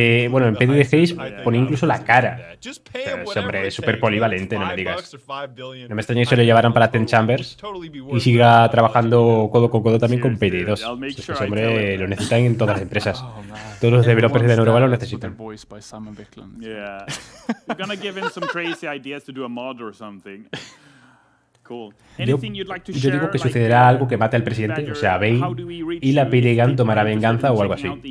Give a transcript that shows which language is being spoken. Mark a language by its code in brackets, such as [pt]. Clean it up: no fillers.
[es] Bueno, en Payday 6 pone incluso la cara. Ese hombre es súper polivalente, no me digas. No me extraña que se lo llevaran para Ten Chambers y siga trabajando codo con codo también con Payday 2. Ese hombre lo necesitan en todas las empresas. Todos los developers de Europa lo necesitan. [en] Yeah. You're gonna give him some crazy ideas to do a mod or something. Cool. [es] Yo digo que sucederá algo que mate al presidente, o sea, Bane, y la PAYDAY Gang tomará venganza o algo así.